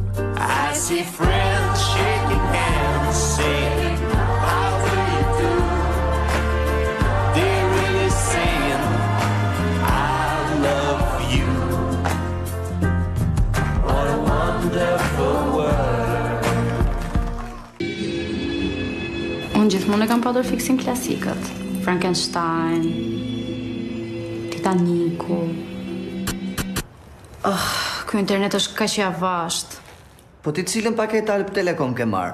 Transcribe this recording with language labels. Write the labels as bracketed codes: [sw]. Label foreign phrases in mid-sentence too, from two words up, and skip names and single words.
[en] I see friends shaking hands, saying, how do you do? They're really saying, I love you. What a wonderful world. [sq] Unë gjithmonë e kam padur fiksin klasikët. Frankenstein, Titaniku. Ky internet është kaq i avasht. Po ti cilën paketë Alp Telekom ke marrë?